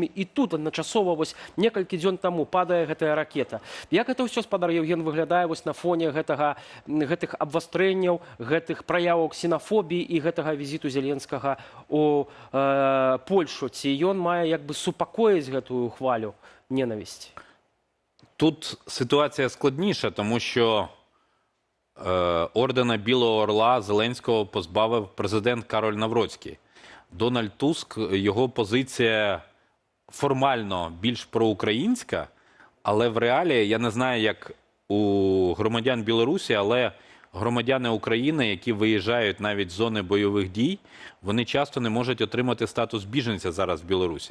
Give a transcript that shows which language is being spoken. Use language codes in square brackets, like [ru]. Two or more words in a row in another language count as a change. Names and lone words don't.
[be] І тут адначасова вось некалькі дзён таму падае гэтая ракета. Як гэта ўсё, спадар Євген, выглядае вось на фоне гэтых абвастрэнняў, гэтых праяваў ксенафобіі і гэтага візіту Зеленскага ў Польшу? Ці ён мае як бы супакоіць гэтую хвалю ненавісці? [uk] Тут ситуація складніша, тому що ордена Білого Орла Зеленського позбавив президент Кароль Навроцький. Дональд Туск, його позиція формально більш проукраїнська, але в реалії, я не знаю, як у громадян Білорусі, але громадяни України, які виїжджають навіть з зони бойових дій, вони часто не можуть отримати статус біженця зараз в Білорусі.